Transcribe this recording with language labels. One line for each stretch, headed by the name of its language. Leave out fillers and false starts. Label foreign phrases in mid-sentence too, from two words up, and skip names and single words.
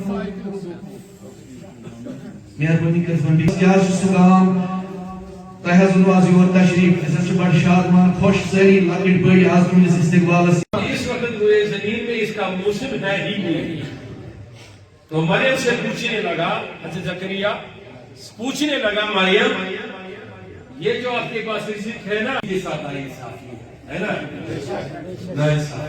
Kashmiri: مہربٲنی کٔرِتھ ونو کیٛاہ چھُ سُہ گام تۄہہِ حظ ونو آز یور تشریف أسۍ حظ چھِ بڑٕ شادمان خۄش سٲری لۄکٕٹۍ بٔڑۍ آز تُہنٛدِس استقبالس
Urdu: اس وقت روئے زمین میں اس کا موسم ہے ہی نہیں. تو مریم سے پوچھنے لگا حضرت زکریا پوچھنے لگا مریم یہ جو آپ کے پاس رزق ہے نا یہ ساتھ ناانصافی ہے نا ناانصافی.